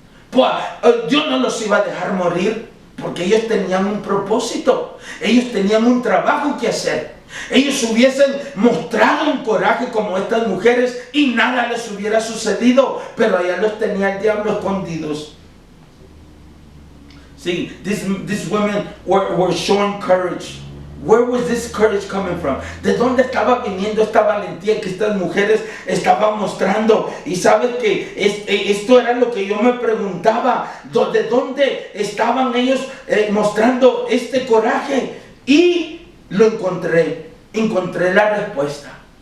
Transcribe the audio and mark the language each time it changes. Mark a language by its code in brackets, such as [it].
[es] Pues Dios no los iba a dejar morir, porque ellos tenían un propósito, ellos tenían un trabajo que hacer. Ellos hubiesen mostrado un coraje como estas mujeres y nada les hubiera sucedido, pero allá los tenía el diablo escondidos. [en] See, these women were showing courage. Where was this courage coming from? [es] ¿De dónde estaba viniendo esta valentía que estas mujeres estaban mostrando? Y sabes que esto era lo que yo me preguntaba. ¿De dónde estaban ellos mostrando este coraje? Y lo encontré. Encontré la respuesta.